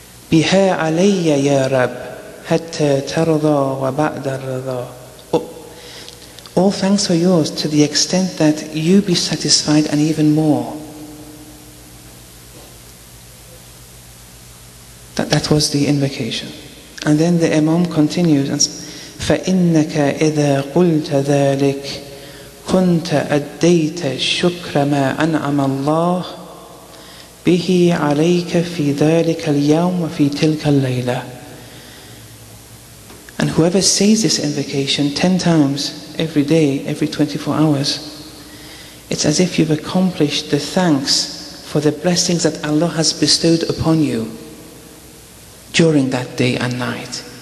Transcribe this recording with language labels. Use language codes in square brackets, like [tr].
[ar] Biha alayya ya Rab, hatta tarda wa ba'da rida. [en] All thanks are yours to the extent that you be satisfied and even more. That was the invocation. And then the Imam continues and says, [ar] فَإِنَّكَ إِذَا قُلْتَ ذَلِكَ كُنْتَ أَدَّيْتَ الشُّكْرَ مَا أَنْعَمَ اللَّهُ بِهِ عَلَيْكَ فِي ذَلِكَ الْيَوْمِ وَفِي تِلْكَ اللَّيْلَةِ. [en] And whoever says this invocation 10 times every day, every 24 hours, it's as if you've accomplished the thanks for the blessings that Allah has bestowed upon you during that day and night.